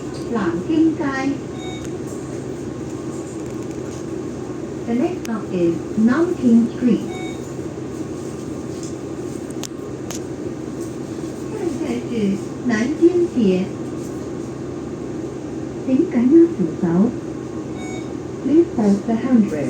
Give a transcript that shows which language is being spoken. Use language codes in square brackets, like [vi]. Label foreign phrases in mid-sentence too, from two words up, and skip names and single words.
[en] 南京街。The next stop is Nanking Street. [zh] 下一站是南京街。請緊握扶手。 [en] Please hold the handrail.